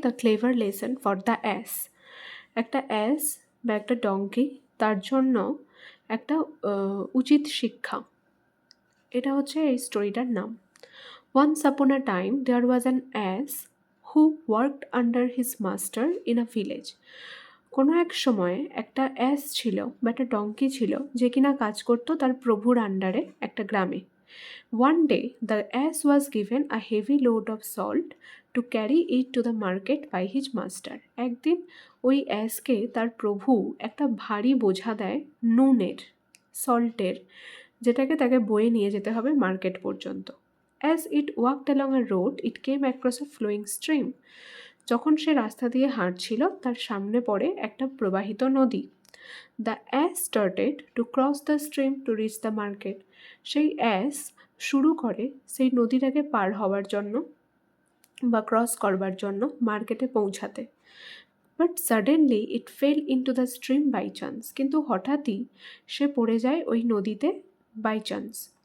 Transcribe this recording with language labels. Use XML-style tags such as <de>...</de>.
<en>The clever lesson for the ass.</en> <bn>একটা as বা একটা ডঙ্কি, তার জন্য একটা উচিত শিক্ষা, এটা হচ্ছে এই স্টোরিটার নাম।</bn> <en>Once upon a time there was an ass who worked under his master in a village.</en> <bn>কোনো এক সময়ে একটা অ্যাস ছিল বা একটা ডঙ্কি ছিল যে কিনা কাজ করতো তার প্রভুর আন্ডারে একটা গ্রামে।</bn> <en>One day, the ass was given a heavy load of salt to carry it to the market by his master.</en> <bn>একদিন ওই অ্যাসকে তার প্রভু একটা ভারী বোঝা দেয় নুনের, সল্টের, যেটাকে তাকে বয়ে নিয়ে যেতে হবে মার্কেট পর্যন্ত।</bn> <en>As it walked along a road, it came across a flowing stream.</en> <bn>যখন সে রাস্তা দিয়ে হাঁটছিল তার সামনে পড়ে একটা প্রবাহিত নদী।</bn> <en>The ass started to cross the stream to reach the market.</en> <bn>সেই অ্যাস শুরু করে সেই নদীটাকে পার হওয়ার জন্য বা ক্রস করবার জন্য মার্কেটে পৌঁছাতে।</bn> <en>but suddenly it fell into the stream by chance,</en> <bn>কিন্তু হঠাৎই সে পড়ে যায় ওই নদীতে</bn> <en>By chance.</en>